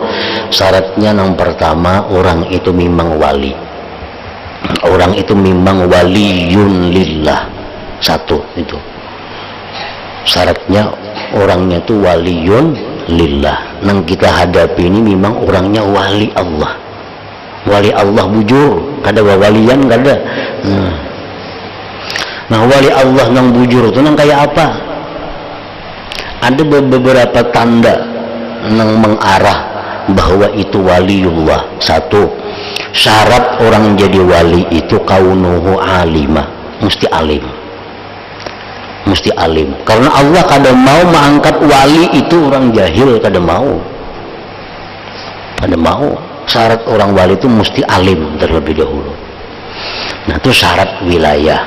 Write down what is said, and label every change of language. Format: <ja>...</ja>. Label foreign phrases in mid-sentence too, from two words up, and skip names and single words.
<id>Syaratnya yang pertama, orang itu memang wali. Orang itu memang</id> <ar>وليّ لله.</ar> <id>Satu itu syaratnya, orangnya itu</id> <ar>وليّ لله.</ar> <id>Yang kita hadapi ini memang orangnya wali Allah.</id> <bjn>Wali Allah bujur, kada walian kada.</bjn> <id>Nah, wali Allah yang bujur itu yang kayak apa? Ada beberapa tanda yang mengarah bahwa itu waliullah. Satu, syarat orang jadi wali itu</id> <ar>كونه عالما,</ar> <id>mesti alim. Mesti alim. Karena Allah</id> <bjn>kada mau</bjn> <id>mengangkat wali itu orang jahil,</id> <bjn>kada mau. Kada mau.</bjn> <id>Syarat orang wali itu mesti alim terlebih dahulu. Nah, itu syarat wilayah.</id>